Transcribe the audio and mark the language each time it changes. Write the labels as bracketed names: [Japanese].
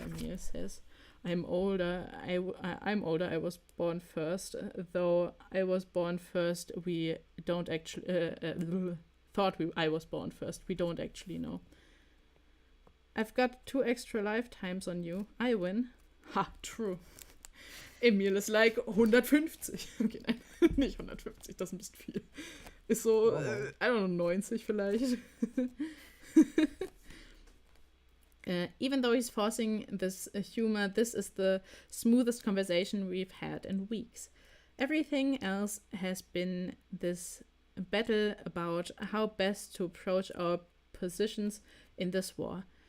[English] Emil says, "I'm older. I'm older. I was born first. Though I was born first, we don't actually I was born first. We don't actually know. I've got 2 extra lifetimes on you. I win. Ha, true." Emil [German] ist [English] like 150. [German] Okay, nein, nicht 150, das ist ein bisschen viel. Ist so, [English] I don't know, [German] 90 vielleicht. [English] Even though he's forcing this humor, this is the smoothest conversation we've had in weeks. Everything else has been this battle about how best to approach our positions in this war.